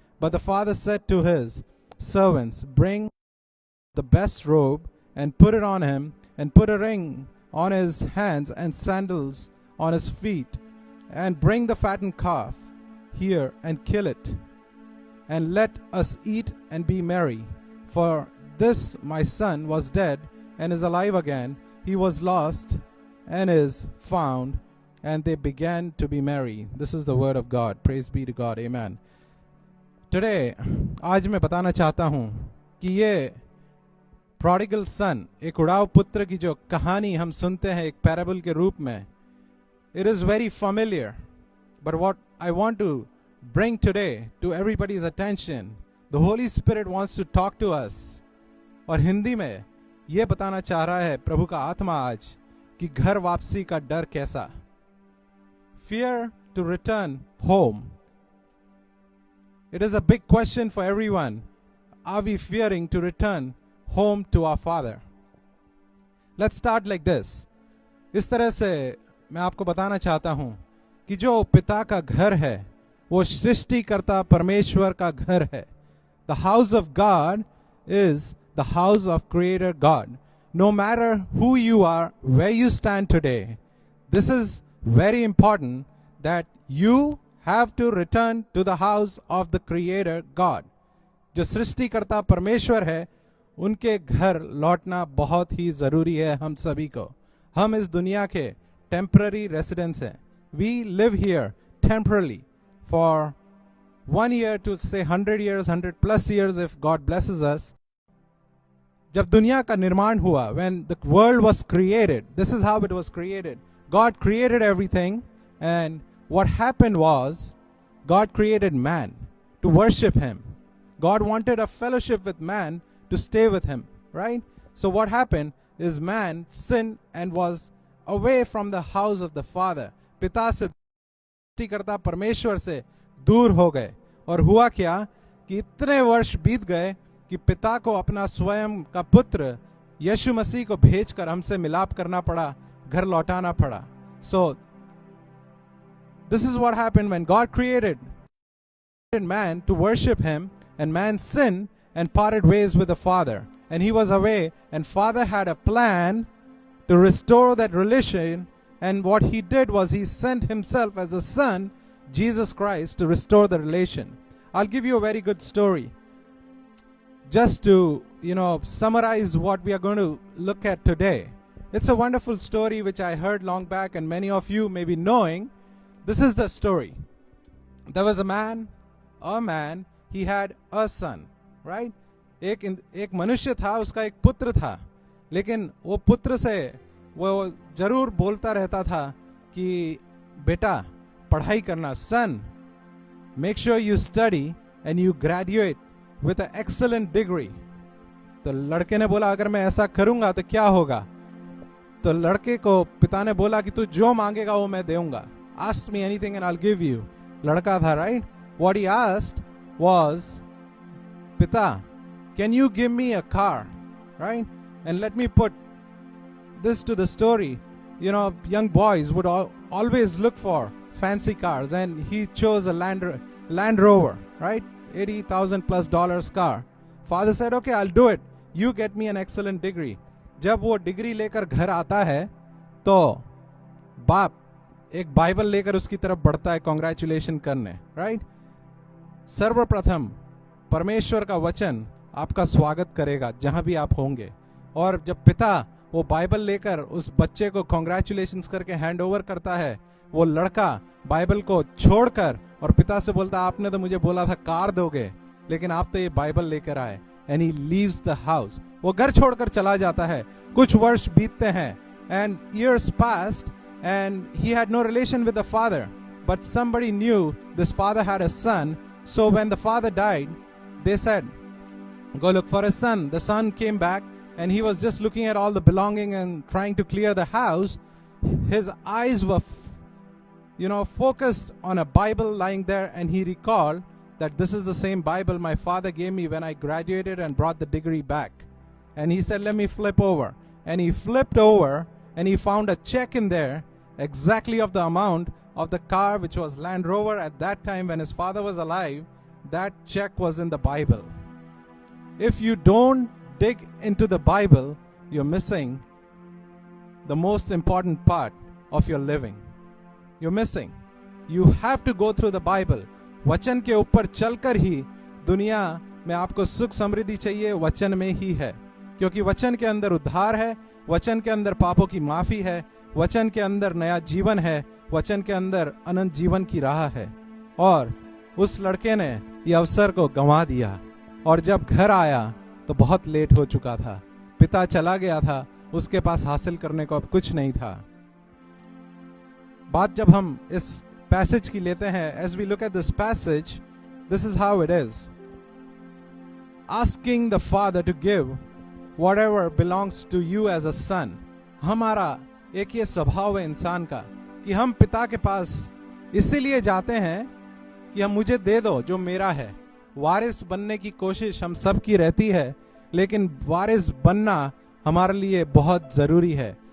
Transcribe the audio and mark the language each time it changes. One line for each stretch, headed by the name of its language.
English: But the father said to his servants, Bring the best robe and put it on him, and put a ring on his hands and sandals on his feet, and bring the fattened calf here and kill it, and let us eat and be merry. For this my son was dead and is alive again. He was lost and is found. And they began to be merry. This is the word of God. Praise be to God. Amen.
Hindi: Today, आज मैं बताना चाहता हूँ कि ये prodigal son, एक उड़ाव पुत्र की जो कहानी हम सुनते हैं एक पैराबल के रूप में,
English: it is very familiar. But what I want to bring today to everybody's attention, the Holy Spirit wants to talk to us.
Hindi: और हिंदी में ये बताना चाह रहा है प्रभु का आत्मा आज कि घर वापसी का डर कैसा.
English: Fear to return home. It is a big question for everyone. Are we fearing to return home to our Father? Let's start like this.
Hindi: इस तरह से मैं आपको बताना चाहता हूं कि जो पिता का घर है वो सृष्टिकर्ता परमेश्वर का घर है.
English: The house of God is the house of Creator God. No matter who you are, where you stand today, this is very important that you have to return to the house of the Creator God.
Hindi: जो सृष्टिकर्ता परमेश्वर है उनके घर लौटना बहुत ही जरूरी है हम सभी को. हम इस दुनिया के टेम्पररी रेसिडेंट्स हैं.
English: We live here temporarily for 1 year to say 100 years, 100 plus years if God blesses us.
Hindi: जब दुनिया का निर्माण हुआ,
English: when the world was created, this is how it was created. God created everything, and what happened was God created man to worship him. God wanted a fellowship with man to stay with him, right? So what happened is man sinned and was away from the house of the Father.
Hindi: पिता से सृष्टिकर्ता परमेश्वर से दूर हो गए. और हुआ क्या कि इतने वर्ष बीत गए कि पिता को अपना स्वयं का पुत्र यीशु मसीह को भेजकर हमसे मिलाप करना पड़ा, घर लौटाना पड़ा.
English: So this is what happened when God created man to worship him, and man sinned and parted ways with the Father, and he was away, and Father had a plan to restore that relation, and what he did was he sent himself as a son, Jesus Christ, to restore the relation. I'll give you a very good story just to summarize what we are going to look at today. It's a wonderful story which I heard long back, and many of you may be knowing. This is the story. There was a man, he had a son, right?
Hindi: एक मनुष्य था, उसका एक पुत्र था, लेकिन वो पुत्र से वो जरूर बोलता रहता था कि बेटा पढ़ाई करना,
English: son, make sure you study and you graduate with an excellent degree.
Hindi: तो लड़के ने बोला अगर मैं ऐसा करूंगा तो क्या होगा? तो लड़के को पिता ने बोला कि तू जो मांगेगा वो मैं दूंगा.
English: Ask me anything and I'll give you.
Hindi: लड़का था, right?
English: What he asked was, Pita, can you give me a car, right? And let me put this to the story. Young boys would always look for fancy cars, and he chose a Land Rover, right? $80,000+ car. Father said, okay, I'll do it. You get me an excellent degree.
Hindi: जब वो degree लेकर घर आता है तो बाप एक Bible लेकर उसकी तरफ बढ़ता है कांग्रेचुलेशन करने, राइट? सर्वप्रथम परमेश्वर का वचन आपका स्वागत करेगा जहां भी आप होंगे. और जब पिता वो बाइबल लेकर उस बच्चे को कांग्रेचुलेशंस करके हैंड ओवर करता है, वो लड़का बाइबल को छोड़कर और पिता से बोलता आपने तो मुझे बोला था कार दोगे, लेकिन आप तो ये बाइबल लेकर आए.
English: And he leaves the house.
Hindi: वो घर छोड़कर चला जाता है. कुछ वर्ष बीतते हैं,
English: And years passed, and he had no relation with the father, but somebody knew this father had a son. So when the father died, they said, go look for a son. The son came back, and he was just looking at all the belonging and trying to clear the house. His eyes were focused on a Bible lying there, and he recalled that this is the same Bible my father gave me when I graduated and brought the degree back. And he said, let me flip over. And he flipped over, and he found a check in there exactly of the amount of the car, which was Land Rover at that time when his father was alive. That check was in the Bible. If you don't dig into the Bible, you're missing the most important part of your living. You're missing. You have to go through the Bible.
Hindi: वचन के ऊपर चलकर ही दुनिया में आपको सुख समृद्धि चाहिए, वचन में ही है. क्योंकि वचन के अंदर उद्धार है, वचन के अंदर पापों की माफी है, वचन के अंदर नया जीवन है, वचन के अंदर अनंत जीवन की राह है. और उस लड़के ने ये अवसर को गंवा दिया, और जब घर आया तो बहुत लेट हो चुका था. पिता चला गया था, उसके पास हासिल करने को अब कुछ नहीं था. बात जब हम इस पैसेज की लेते हैं,
English: as we look at this passage, this is how it is. Asking the Father to give whatever belongs to you as a son.
Hindi: हमारा एक ये स्वभाव है इंसान का कि हम पिता के पास इसीलिए जाते हैं कि हम मुझे दे दो जो मेरा है. वारिस बनने की कोशिश हम सब की रहती है, लेकिन वारिस बनना हमारे लिए बहुत जरूरी है.